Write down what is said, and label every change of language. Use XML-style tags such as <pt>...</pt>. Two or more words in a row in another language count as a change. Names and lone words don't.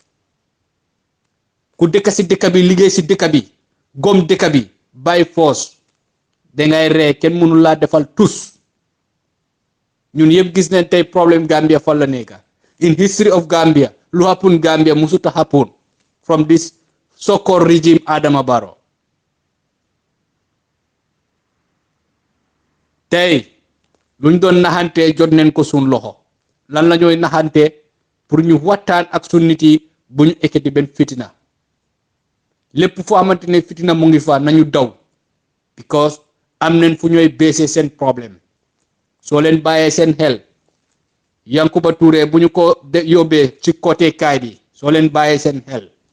<wo>ku dëkk si dëkk bi liggéey si dëkk bi gom dëkk bi by force dangay ree kenn mënu laa defal tus ñun yëpp gis nañ tey problème Gambia fan la nekk</wo> <en>in history of Gambia</en> <wo>lu happen Gambia musuta happen</wo> <en>from this so-called regime</en> <wo>Adama Barrow tey luñ doon naxantee jot nañ ko suñ loxo lan la ñooy naxantee pour ñu waxtaan ak suñ nit yi bu ñu ekkati benn fitina lépp fu xamante ne fitina mu ngi fa nañu daw because am nañ fu ñooy baissé seen problème soo leen bàyyee seen xel Yankuba Touré bu ñu ko yóbbee ci côté kaay bi soo leen bàyyee seen xel</wo>